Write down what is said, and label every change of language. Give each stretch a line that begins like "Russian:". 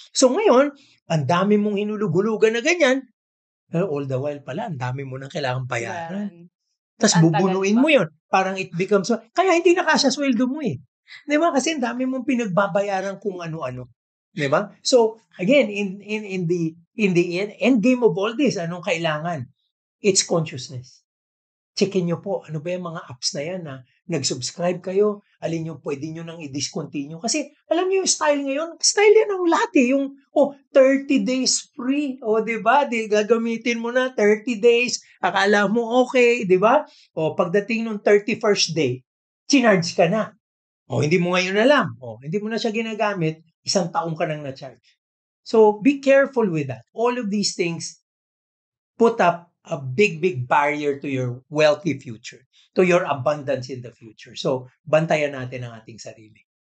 Filipino: So ngayon, ang dami mong hinulugulugan na ganyan,
English: all the while
Filipino: pala, ang dami mo nang kailangan bayaran. Tapos bubunuin mo yun. Parang
English: it becomes,
Filipino: kaya hindi na kasya sweldo mo eh. Diba? Kasi ang dami mong pinagbabayaran kung ano-ano. Diba? So, again, in the end game of all this, anong kailangan?
English: It's consciousness.
Filipino: Checkin nyo po, ano ba yung mga apps na yan na nag-subscribe kayo, alin yung pwede nyo nang i-discontinue. Kasi, alam nyo yung style ngayon, style yan ang lahat eh. Yung, 30 days free. Diba? Gagamitin mo na 30 days, akala mo okay, diba? Pagdating nung 31st day, chinarge ka na. Hindi mo ngayon alam. Hindi mo na siya ginagamit, 1 taong ka nang na-charge.
English: So, be careful with that. All of these things put up a big barrier to your wealthy future, to your abundance in the future.
Filipino: So, bantayan natin ang ating sarili.